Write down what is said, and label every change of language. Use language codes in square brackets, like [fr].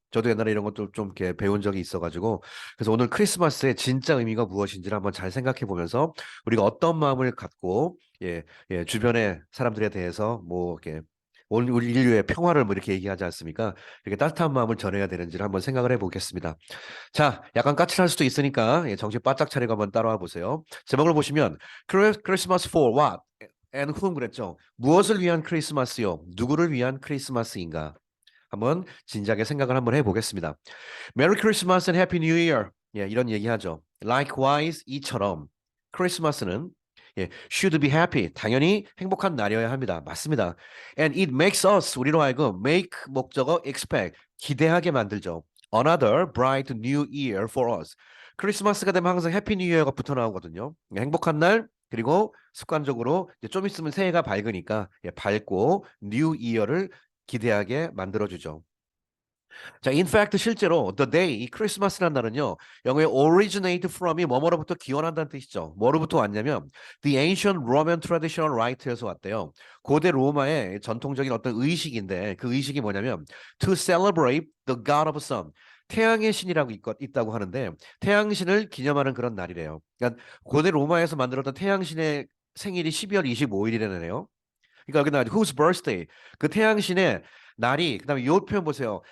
[ko] 저도 옛날에 이런 것도 좀 이렇게 배운 적이 있어가지고 그래서 오늘 크리스마스의 진짜 의미가 무엇인지를 한번 잘 생각해 보면서 우리가 어떤 마음을 갖고 주변의 사람들에 대해서 뭐 이렇게 온 우리 인류의 평화를 뭐 이렇게 얘기하지 않습니까? 이렇게 따뜻한 마음을 전해야 되는지를 한번 생각을 해보겠습니다. 자, 약간 까칠할 수도 있으니까 정신 바짝 차리고 한번 따라와 보세요. 제목을 보시면 [en] Christmas for what? and whom [ko] 그랬죠. 무엇을 위한 크리스마스요? 누구를 위한 크리스마스인가? 한번 진지하게 생각을 한번 해보겠습니다. [en] Merry Christmas and Happy New Year. [ko] 이런 얘기하죠. [en] Likewise, [ko] 이처럼 크리스마스는 [en] should be happy. [ko] 당연히 행복한 날이어야 합니다. 맞습니다. [en] And it makes us, [ko] 우리로 하여금 make 목적어 expect, 기대하게 만들죠. [en] Another bright new year for us. [ko] 크리스마스가 되면 항상 해피 뉴 이어가 붙어 나오거든요. 행복한 날, 그리고 습관적으로 이제 좀 있으면 새해가 밝으니까 밝고 뉴 이어를 기대하게 만들어주죠. 자, in fact 실제로 the day 이 크리스마스라는 날은요. 영어에 [en] originate from [ko] 이 뭐뭐로부터 기원한다는 뜻이죠. 뭐로부터 왔냐면 [en] the ancient Roman traditional rite [ko] 에서 왔대요. 고대 로마의 전통적인 어떤 의식인데 그 의식이 뭐냐면 [en] to celebrate the god of sun. [ko] 태양의 신이라고 있다고 하는데 태양신을 기념하는 그런 날이래요. 그러니까 고대 로마에서 만들었던 태양신의 생일이 12월 25일이라네요. 그러니까 여기 나 [en] whose birthday [ko] 그 태양신의 날이 그다음에 요 표현 보세요.